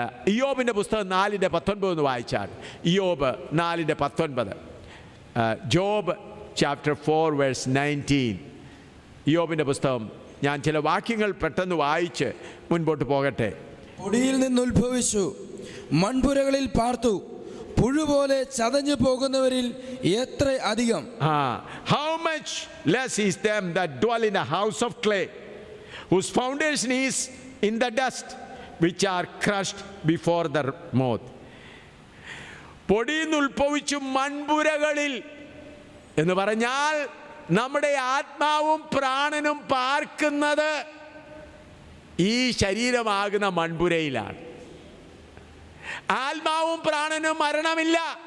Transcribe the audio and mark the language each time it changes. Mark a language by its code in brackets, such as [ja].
[ml] ഇയ്യോബിൻ്റെ പുസ്തകം 4:19 വായിച്ചാൽ, ഇയ്യോബ് 4:19, job chapter 4:19. ഇയ്യോബിൻ്റെ പുസ്തകം, ഞാൻ ചില വാക്യങ്ങൾ പെട്ടെന്ന് വായിച്ച് മുൻപോട്ട് പോകട്ടെ. പൊടിയിൽ നിന്ന് ഉത്ഭവിച്ചു, മൺപുരകളിൽ പാർത്തു, പുഴുപോലെ ചതഞ്ഞു പോകുന്നവരിൽ എത്ര അധികം. [en] How much less is them that dwell in a house of clay, whose foundation is in the dust, which are crushed before the moth. [ml] പൊടിയിൽ നിന്ന് ഉത്ഭവിച്ചു മൺപുരകളിൽ എന്ന് പറഞ്ഞാൽ നമ്മുടെ ആത്മാവും പ്രാണനും പാർക്കുന്നത് ഈ ശരീരമാകുന്ന മൺപുരയിലാണ്. ആത്മാവും പ്രാണനും മരണമില്ല.